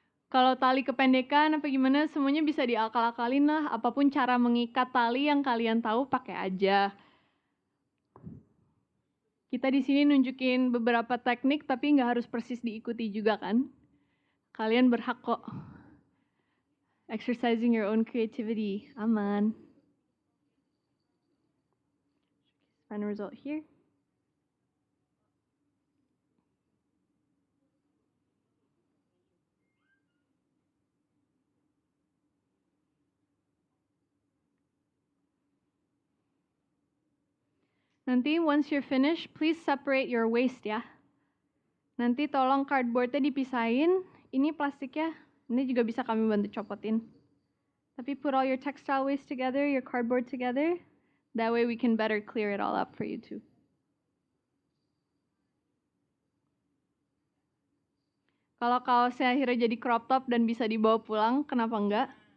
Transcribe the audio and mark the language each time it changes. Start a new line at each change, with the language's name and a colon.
Indonesian: Kalau tali kependekan apa gimana, semuanya bisa diakal-akalin lah. Apapun cara mengikat tali yang kalian tahu, pakai aja. Kita di sini nunjukin beberapa teknik, tapi nggak harus persis diikuti juga kan? Kalian berhak kok.
English: Exercising your own creativity,
Indonesian: aman.
English: Final result here.
Indonesian: Nanti
English: once you're finished, please separate your waste
Indonesian: ya. Nanti tolong cardboardnya dipisahin. Ini plastiknya, ini juga bisa kami bantu copotin.
English: Tapi put all your textile waste together, your cardboard together. That way we can better clear it all up for you too.
Indonesian: Kalau kaosnya akhirnya jadi crop top dan bisa dibawa pulang, kenapa enggak?